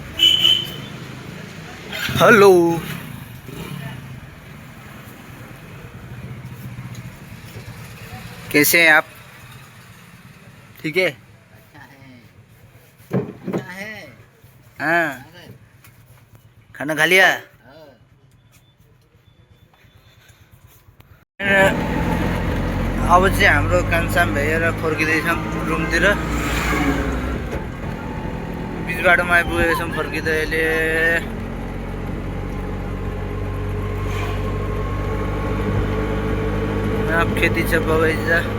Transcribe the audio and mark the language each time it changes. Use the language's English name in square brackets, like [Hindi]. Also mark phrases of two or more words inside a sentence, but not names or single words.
[Hindi] हेलो कैसे हैं आप? ठीक है। हाँ, खाना खा लिया? [Nepali] अब चाहिँ हाम्रो कान्छाम भ्याएर फर्किँदैछौँ रुमतिर। बिच बाटोमा आइपुगेका छौँ फर्किँदै अहिले। यहाँ खेती छ, बगैँचा।